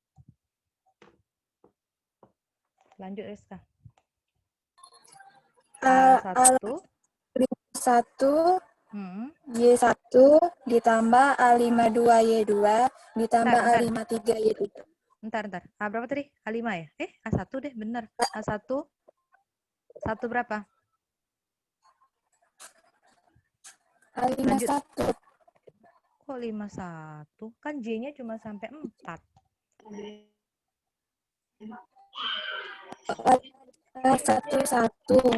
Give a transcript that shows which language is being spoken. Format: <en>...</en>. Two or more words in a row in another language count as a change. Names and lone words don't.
<id>Lanjut Rizka. A1. A51, Y1 ditambah A52, Y2 ditambah A53, Y3. Bentar. Berapa tadi? A5 ya? A1 deh, bener. A1. 1 berapa? A51. Kok 51? Kan J-nya cuma sampai 4. A11.</id>